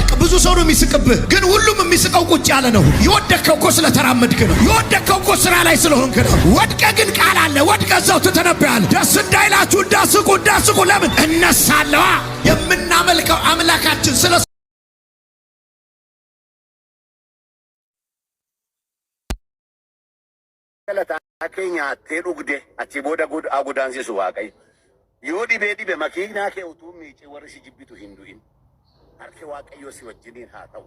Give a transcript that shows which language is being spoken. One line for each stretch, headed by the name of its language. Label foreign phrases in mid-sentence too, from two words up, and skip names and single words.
Amharic: ብዙ ሰው ነው የሚስቅብህ፣ ግን ሁሉም የሚስቀው ቁጭ ያለ ነው። የወደቅከው እኮ ስለተራመድክ ነው። የወደቅከው እኮ ስራ ላይ ስለሆንክ ነው። ወድቀ ግን ቃል አለ። ወድቀ እዛው ትተነብያለህ። ደስ እንዳይላችሁ እንዳስቁ። ለምን እነሳለዋ? የምናመልከው አምላካችን ስለ
Oromo: xinnaate dhugde achi booda agudaansisu waaqayyo yoo dhibee makiinaa kee utuu miicee warri si jibbitu hin du'in harki waaqayyo si wajjiniin haa ta'u.